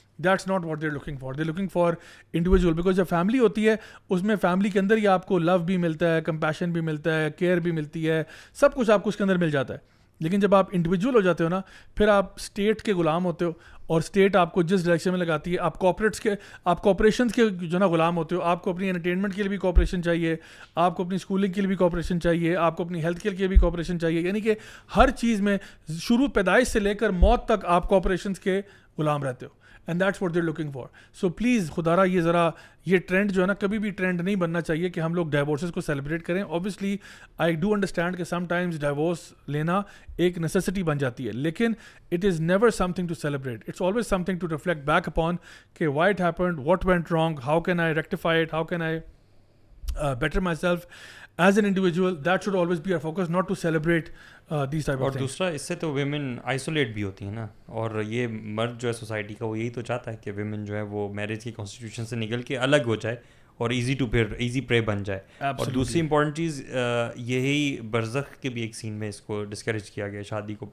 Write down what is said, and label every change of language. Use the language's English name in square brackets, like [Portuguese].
[English] That's not what they looking for, they looking for individual. [Urdu] Because جب family ہوتی ہے اس میں فیملی کے اندر ہی آپ کو لو بھی ملتا ہے, کمپیشن بھی ملتا ہے, کیئر بھی ملتی ہے, سب کچھ آپ کو اس کے اندر مل جاتا ہے. لیکن جب آپ انڈیویجول ہو جاتے ہو نا, پھر آپ اسٹیٹ کے غلام ہوتے ہو, اور اسٹیٹ آپ کو جس ڈائریکشن میں لگاتی ہے, آپ کوپریشنس کے جو نا غلام ہوتے ہو. آپ کو اپنی انٹرٹینمنٹ کے لیے بھی کوپریشن چاہیے, آپ کو اپنی اسکولنگ کے لیے بھی کوپریشن چاہیے, آپ کو اپنی ہیلتھ کیئر کے لیے بھی کوپریشن چاہیے. یعنی کہ ہر چیز میں شروع پیدائش سے لے کر موت تک آپ کوپریشنس کے غلام رہتے ہو. And that's what they looking for. So please خدا را یہ ذرا یہ ٹرینڈ جو ہے نا کبھی بھی ٹرینڈ نہیں بننا چاہیے کہ ہم لوگ ڈائیورسز کو سیلیبریٹ کریں. [English] obviously I do understand کہ sometimes divorce [Urdu] لینا ایک [English] necessity [Urdu] بن جاتی ہے, لیکن [English] It is never something to celebrate. It's always something to reflect back upon کہ why it happened, what went wrong, how can I rectify it, how can I better myself as an individual. That should always be our focus, not to celebrate these type of things. [Urdu] اور دوسرا اس سے تو women isolate بھی ہوتی ہیں نا, اور یہ مرد جو ہے سوسائٹی کا وہ یہی تو چاہتا ہے کہ ویمن جو ہے وہ میرج کی کانسٹیٹیوشن سے نکل کے الگ ہو جائے اور ایزی پرے بن جائے. اور دوسری امپورٹنٹ چیز یہی برزخ کے بھی ایک سین میں اس کو ڈسکریج کیا گیا شادی کو.